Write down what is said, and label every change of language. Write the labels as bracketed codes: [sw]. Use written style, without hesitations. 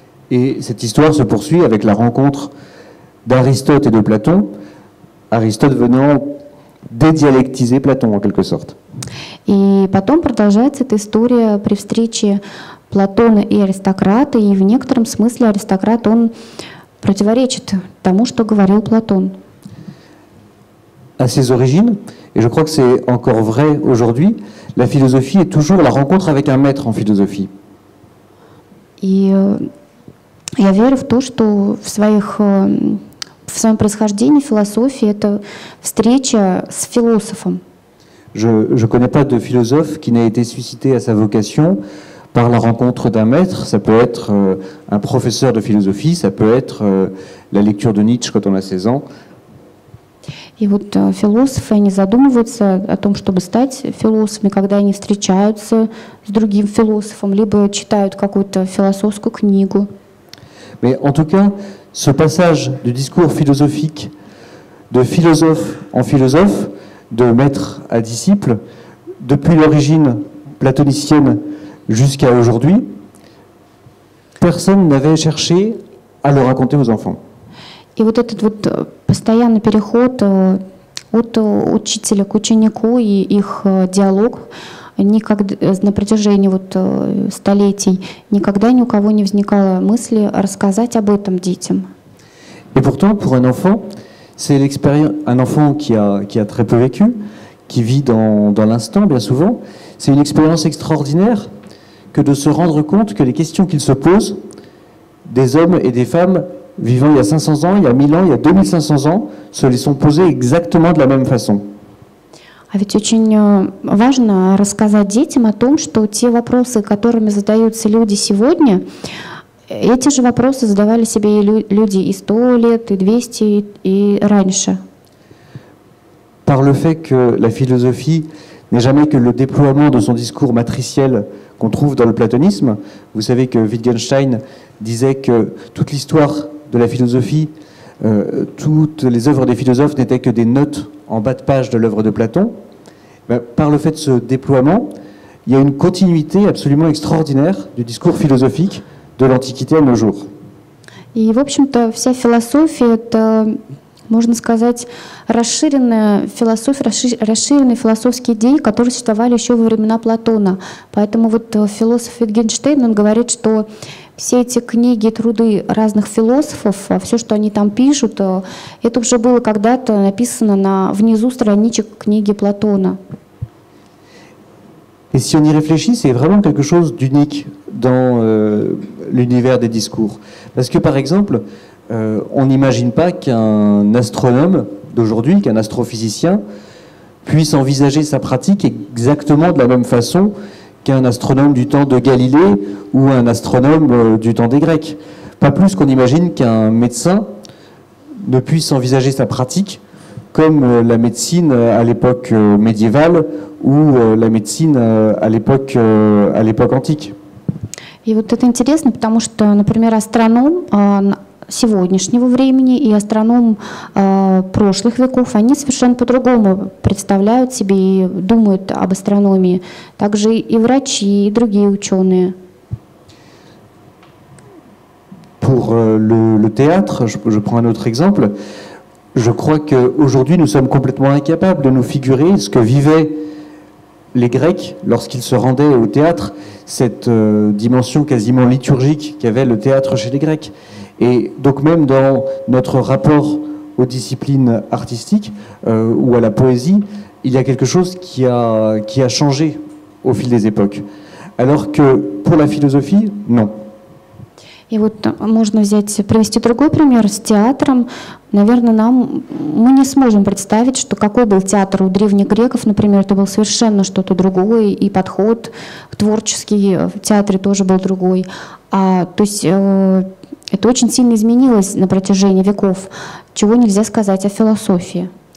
[fr] Et cette histoire se poursuit avec la rencontre d'Aristote et de Platon, Aristote venant dédialectiser Platon en quelque sorte. [ru] И потом продолжается эта история при встрече Платона и аристократа, и в некотором смысле аристократ, он противоречит тому, что говорил Платон. [fr] À ses origines, et je crois que c'est encore vrai aujourd'hui, la philosophie est toujours la rencontre avec un maître en philosophie. [ru] И я верю в то, что в своем происхождении философия — это встреча с философом. [fr] Je ne connais pas de philosophe qui n'a été suscité à sa vocation par la rencontre d'un maître. Ça peut être un professeur de philosophie, ça peut être la lecture de Nietzsche quand on a 16 ans. [ru] И вот философы, они задумываются о том, чтобы стать философами, когда они встречаются с другим философом, либо читают какую-то философскую книгу. [fr] Mais en tout cas, ce passage du discours philosophique de philosophe en philosophe, de maître à disciple, depuis l'origine platonicienne jusqu'à aujourd'hui, personne n'avait cherché à le raconter aux enfants. [ru] И вот этот вот постоянный переход от учителя к ученику и их диалог никогда, на протяжении вот столетий никогда ни у кого не возникало мысли рассказать об этом детям. [fr] Et pourtant, pour un enfant, c'est l'expérience. Un enfant qui a très peu vécu, qui vit dans l'instant bien souvent, c'est une expérience extraordinaire que de se rendre compte que les questions qu'il se pose, des hommes et des femmes vivant il y a 500 ans, il y a 1000 ans, il y a 2500 ans, se les sont posées exactement de la même façon. [ru] А ведь очень важно рассказать детям о том, что те вопросы, которыми задаются люди сегодня, эти же вопросы задавали себе и люди и 100 лет, и 200, и раньше. [fr] Par le fait que la philosophie n'est jamais que le déploiement de son discours matriciel qu'on trouve dans le platonisme. Vous savez que Wittgenstein disait que toute l'histoire de la philosophie, toutes les œuvres des philosophes n'étaient que des notes en bas de page de l'œuvre de Platon. Par le fait de ce déploiement, il y a une continuité absolument extraordinaire du discours philosophique de l'Antiquité à nos jours. [ru] И, в общем-то, вся философия — это можно сказать, расширенная философия, расширенные философские идеи, которые существовали еще во времена Платона. Поэтому вот философ Wittgenstein, он говорит, что все эти книги, труды разных философов, все, что они там пишут, это уже было когда-то написано внизу страничек книги Платона. [fr] Et si on y réfléchit, c'est vraiment quelque chose d'unique dans l'univers des discours. Parce que par exemple, on n'imagine pas qu'un astronome d'aujourd'hui, qu'un astrophysicien, puisse envisager sa pratique exactement de la même façon qu'un astronome du temps de Galilée ou un astronome du temps des Grecs. Pas plus qu'on imagine qu'un médecin ne puisse envisager sa pratique comme la médecine à l'époque médiévale ou la médecine à l'époque antique. [ru] И вот это интересно, потому что, например, астроном сегодняшнего времени и астроном прошлых веков, они совершенно по-другому представляют себе и думают об астрономии. Также и врачи, и другие ученые. [fr] Pour le théâtre, je prends un autre exemple. Je crois qu'aujourd'hui, nous sommes complètement incapables de nous figurer ce que vivaient les Grecs lorsqu'ils se rendaient au théâtre, cette dimension quasiment liturgique qu'avait le théâtre chez les Grecs. Et donc même dans notre rapport aux disciplines artistiques ou à la poésie, il y a quelque chose qui a changé au fil des époques. Alors que pour la philosophie, non. [ru] И вот можно привести другой пример с театром. Наверное, мы не сможем представить, что какой был театр у древних греков, например, это был совершенно что-то другое, и подход творческий в театре тоже был другой. То есть это очень сильно изменилось на протяжении веков, чего нельзя сказать о философии.